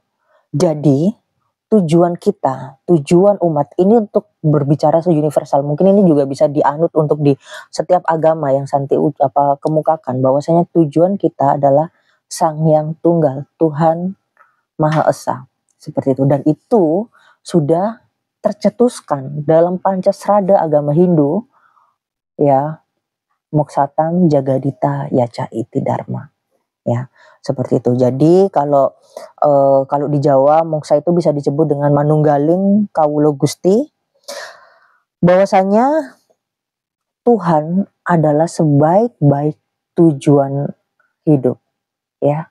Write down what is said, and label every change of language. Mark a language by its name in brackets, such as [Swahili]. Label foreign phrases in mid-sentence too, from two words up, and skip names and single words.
[Indonesian] Jadi tujuan umat ini untuk berbicara se-universal. Mungkin ini juga bisa dianut untuk di setiap agama yang Santi kemukakan, bahwasanya tujuan kita adalah Sang Hyang Tunggal, Tuhan Maha Esa. Seperti itu. Dan itu sudah tercetuskan dalam Pancasrada agama Hindu ya, [Sanskrit] Moksatam Jagadita Yaca Iti Dharma. [Indonesian] Ya, seperti itu. Jadi kalau di Jawa moksa itu bisa disebut dengan [Javanese] manunggaling kawula Gusti, [Indonesian] bahwasanya Tuhan adalah sebaik-baik tujuan hidup ya.